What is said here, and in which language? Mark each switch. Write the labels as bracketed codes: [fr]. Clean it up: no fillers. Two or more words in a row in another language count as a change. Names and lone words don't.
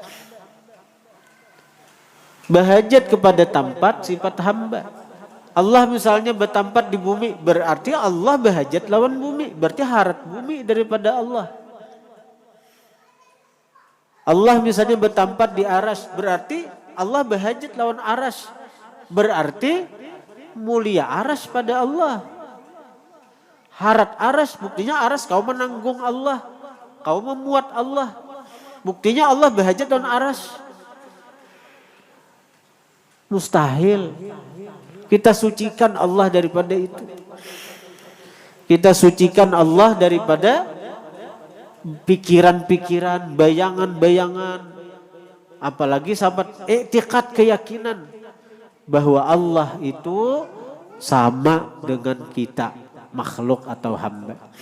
[id] Berhajat kepada tempat sifat hamba. Allah misalnya bertempat di bumi, berarti Allah berhajat lawan bumi, berarti harap bumi daripada Allah. Allah misalnya bertempat di aras, berarti Allah berhajat lawan aras, berarti mulia aras pada Allah. Harat aras, buktinya aras kau menanggung Allah, kau memuat Allah, buktinya Allah berhajat lawan aras. Mustahil. Kita sucikan Allah daripada itu. Kita sucikan Allah daripada pikiran-pikiran, bayangan-bayangan. Apalagi sahabat i'tiqad, keyakinan bahwa Allah itu sama dengan kita, makhluk atau hamba.